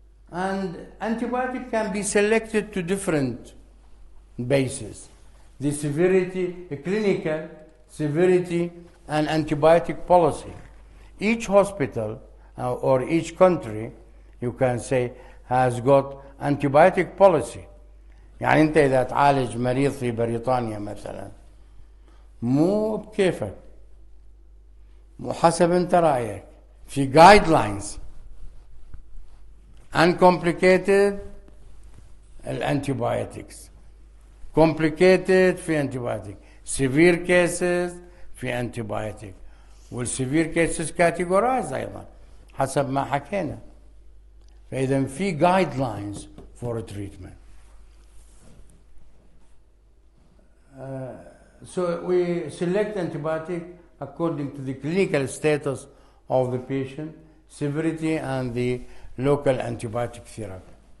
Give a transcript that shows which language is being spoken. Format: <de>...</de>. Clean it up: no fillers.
<en>And antibiotic can be selected to different bases. The severity, the clinical severity, and antibiotic policy. Each hospital or each country, you can say, has got antibiotic policy.</en> <ar>يعني أنت إذا تعالج مريض في بريطانيا مثلا مو بكيفك، مو حسب أنت رأيك، في</ar> <en>guidelines uncomplicated</en> <ar>الantibiotics.</ar> <en>complicated في antibiotic, severe cases في antibiotic.</en> <ar>والسيفير</ar> <en>cases categorize</en> <ar>أيضا حسب ما حكينا. فإذا في</ar> <en>guidelines for treatment. So we select antibiotic according to the clinical status of the patient, severity, and the local antibiotic therapy.</en>